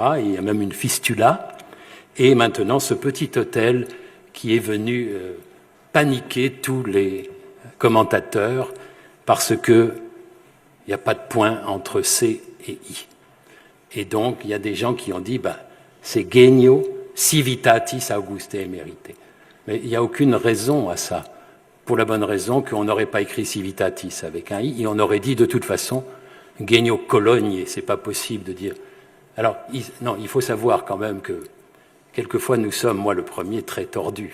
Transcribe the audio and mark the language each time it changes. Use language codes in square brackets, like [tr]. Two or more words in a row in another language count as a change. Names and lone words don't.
[fr] Et il y a même une fistula. Et maintenant, ce petit hôtel qui est venu paniquer tous les commentateurs parce qu'il n'y a pas de point entre C et I. Et donc, il y a des gens qui ont dit, c'est [la] genio civitatis Auguste emerite. [fr] Mais il n'y a aucune raison à ça, pour la bonne raison qu'on n'aurait pas écrit civitatis avec un I, et on aurait dit de toute façon genio cologne, c'est pas possible de dire. Alors, il faut savoir quand même que quelquefois nous sommes, moi le premier, très tordus.